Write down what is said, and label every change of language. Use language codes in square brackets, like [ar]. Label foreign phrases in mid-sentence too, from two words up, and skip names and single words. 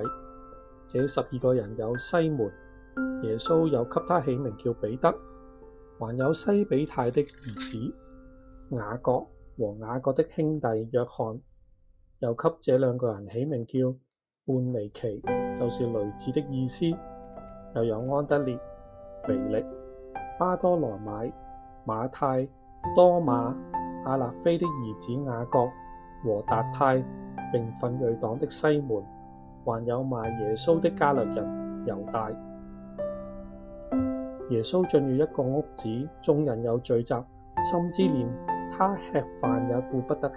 [zh] 這12個人有西門，耶穌又給他起名叫彼得，還有西比泰的兒子雅各和雅各的兄弟約翰，又給這2個人起名叫半尼其，就是雷子的意思。又有安德烈、腓力、巴多羅買、馬太、多馬、亞勒斐的兒子雅各和達太，並奮銳黨的西門，還有賣耶穌的加略人猶大。耶穌進了一個屋子，眾人有聚集，甚至連他吃飯也顧不得吃。